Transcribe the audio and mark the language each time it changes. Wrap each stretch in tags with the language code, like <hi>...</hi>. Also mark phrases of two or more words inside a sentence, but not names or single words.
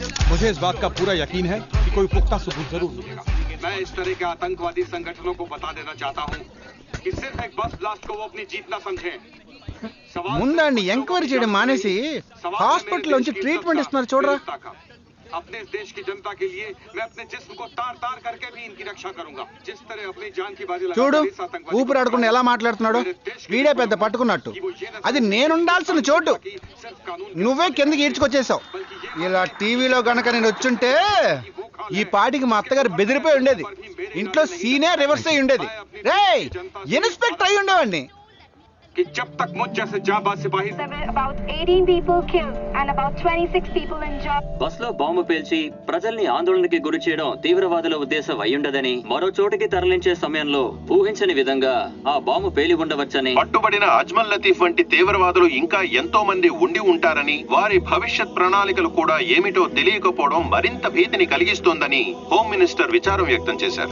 <hi>मुझे इस बात का पूरा यकीन है कि कोई पुख्ता सबूत जरूर मिलेगा। मैं इस तरह के आतंकवादी संगठनों को बता देना चाहता हूं कि सिर्फ एक बस ब्लास्ट को वो अपनी जीत ना समझें।</hi> <te>ముందండి ఎంక్వైరీ చేయడం మానేసి హాస్పిటల్ నుంచి ట్రీట్మెంట్ ఇస్తున్నారు చూడరా</te> <hi>अपने देश की जनता के लिए मैं अपने जिस्म को तार तार करके भी इनकी रक्षा करूंगा जिस तरह अपनी जान की बाजी</hi> <te>చూడు ఊపిరాడకుండా ఎలా మాట్లాడుతున్నాడు వీడే పెద్ద పట్టుకున్నట్టు అది నేనుండాల్సిన చోటు నువ్వే కిందకి ఈడ్చుకొచ్చేసావు ఇలా టీవీలో గనక నేను వచ్చుంటే ఈ పాటికి మా అత్తగారు బెదిరిపోయి ఉండేది ఇంట్లో సీనే రివర్స్ అయి ఉండేది రేయ్ ఇన్స్పెక్టర్ అయి ఉండేవాడిని</te> <hi>कि जब तक मुझ जैसे जाबाज सिपाही</hi> <en>about 18 people killed and about 26 people injured.</en> <te>బస్సులో బాంబు పేల్చి ప్రజల్ని ఆందోళనకి గురి చేయడం తీవ్రవాదుల ఉద్దేశం అయ్యుండదని మరో చోటికి తరలించే సమయంలో ఊహించని విధంగా ఆ బాంబు పేలి ఉండవచ్చని పట్టుబడిన అజ్మల్ లతీఫ్ వంటి తీవ్రవాదులు ఇంకా ఎంతో మంది ఉండి ఉంటారని వారి భవిష్యత్ ప్రణాళికలు కూడా ఏమిటో తెలియకపోవడం మరింత భీతిని కలిగిస్తోందని</te> <en>home minister</en> <te>విచారం వ్యక్తం చేశారు.</te>